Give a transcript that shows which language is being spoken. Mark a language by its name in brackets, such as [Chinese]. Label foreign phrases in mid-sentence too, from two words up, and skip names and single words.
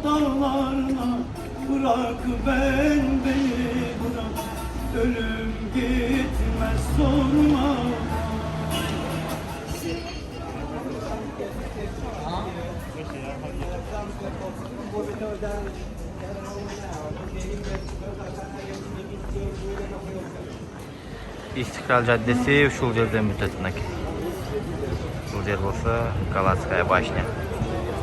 [Turkish] dağlarına, bırak beni bırak, ölüm gitmez sorma. [Kyrgyz] İstiklal Caddesi ушул жерден бүтөт мынакей. Бул жер болсо Галатская башня.